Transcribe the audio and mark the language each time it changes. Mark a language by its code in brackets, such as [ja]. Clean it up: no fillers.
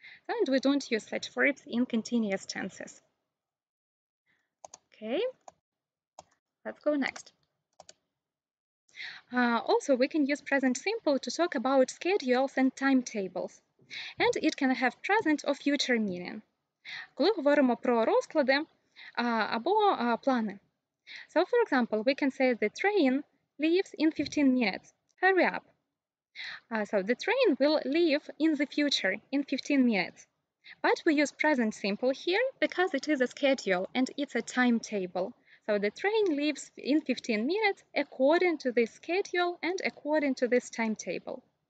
[en] And we don't use such verbs in continuous tenses. Okay, let's go next. Also, we can use present simple to talk about schedules and timetables. And it can have present or future meaning. [uk] Коли говоримо про розклади або плани. [en] So, for example, we can say the train leaves in 15 minutes. Hurry up. So the train will leave in the future in 15 minutes. But we use present simple here because it is a schedule and it's a timetable. So the train leaves in 15 minutes according to this schedule and according to this timetable.